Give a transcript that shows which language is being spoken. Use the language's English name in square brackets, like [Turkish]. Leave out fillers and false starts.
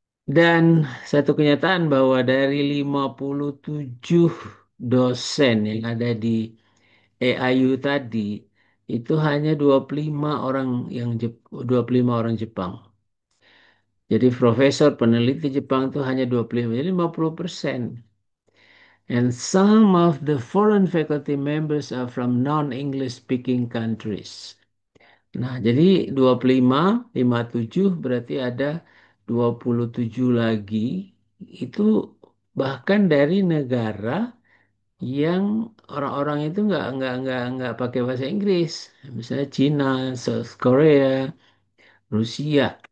[Indonesian] Dan satu kenyataan bahwa dari 57 dosen yang ada di AIU tadi, itu hanya 25 orang 25 orang Jepang. Jadi profesor peneliti Jepang itu hanya 25, jadi 50%. [English] And some of the foreign faculty members are from non-English speaking countries. [Indonesian] Nah, jadi 25, 57 berarti ada 27 lagi itu bahkan dari negara yang orang-orang itu nggak pakai bahasa Inggris. Misalnya Cina, South Korea, Rusia.